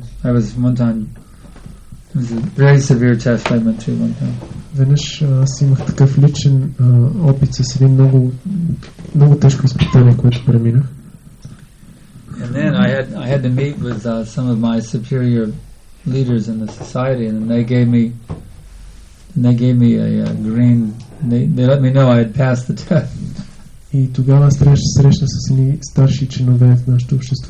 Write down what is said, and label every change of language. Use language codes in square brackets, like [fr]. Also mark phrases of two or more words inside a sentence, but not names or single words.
[en] I was one time, it was a very severe test I went through one time. [bg] Веднъж аз имах такъв личен опит с един много тежко изпитание, което преминах. [en] And then I had to meet with some of my superior leaders in the society, and they gave me a green. They let me know I had passed the test. [bg] И тогава аз трябваше да срещна с едни старши членове в нашето общество.